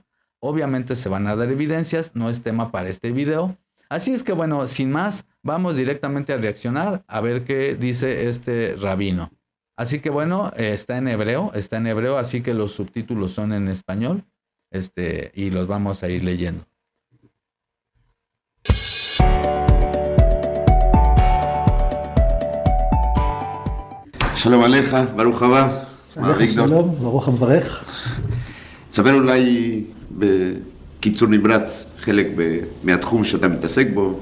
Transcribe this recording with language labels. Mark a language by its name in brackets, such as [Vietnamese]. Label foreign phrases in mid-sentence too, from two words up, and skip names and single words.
[Spanish] Obviamente se van a dar evidencias, no es tema para este video. Así es que bueno, sin más, vamos directamente a reaccionar a ver qué dice este rabino. Así que bueno, está en hebreo, así que los subtítulos son en español, y los vamos a ir leyendo. [Hebrew] שלום עליך, ברוך הבא. עליך שלום, ברוך המברך. תספר אולי בקיצור נמרץ חלק מהתחום שאתה מתעסק בו.